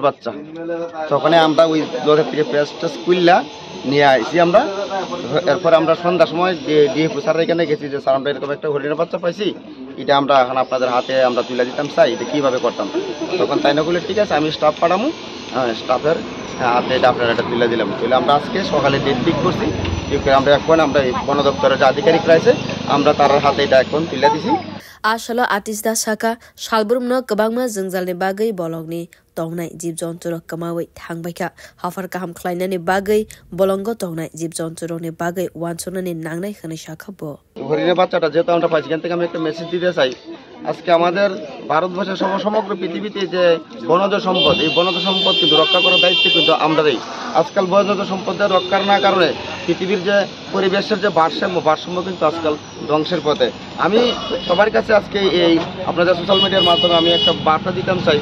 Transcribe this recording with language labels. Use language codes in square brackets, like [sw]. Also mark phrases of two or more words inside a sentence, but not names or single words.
[bn] বাচ্চা তখন আমরা ওই দলের থেকে ফেসটা খুললা নিয়ে আইছি আমরা এরপর আমরা সন্ধ্যার সময় ডিএফও স্যারের এখানে গেছি যে স্যার আমরা এরকম একটা হরিণের বাচ্চা পাইছি এটা আমরা এখন আপনাদের হাতে আমরা তুলে দিতাম চাই এটা কীভাবে করতাম তখন তাই না বলে ঠিক আছে আমি স্টাফ পাঠামো স্টাফের হাতে এটা আপনারা এটা তুলে দিলাম তুলে আমরা আজকে সকালে ডেট ঠিক করছি আমরা এখন আমরা এই বন দপ্তরের যে আধিকারিক রয়েছে আমরা তার হাতে এটা এখন তুলে দিছি [trp] Ashala Artist da Saka Shalburumno Kabangma Zingzalni Bagai Bolongni Tongnai Jib Jonturo Kamawi Tangbaika Hafar Kaham Kleinani Bagai Bolongo Tongnai Jib Jonturoni Bagai Wansonani Nangnai Hanishakabo [bn] হরিণের বাচ্চাটা যেহেতু আমরা পাইছি এখান থেকে আমি একটা মেসেজ দিতে চাই আজকে আমাদের ভারতবর্ষের সমগ্র পৃথিবীতে যে বনজ সম্পদ এই বনজ সম্পদ কিন্তু রক্ষা করার দায়িত্ব কিন্তু আমরাই আজকাল বনজ সম্পদের রক্ষার না কারণে পৃথিবীর যে পরিবেশের যে ভারসাম্য কিন্তু আজকাল ধ্বংসের পথে আমি সবার কাছে আজকে এই আপনাদের সোশ্যাল মিডিয়ার মাধ্যমে আমি একটা বার্তা দিতাম চাই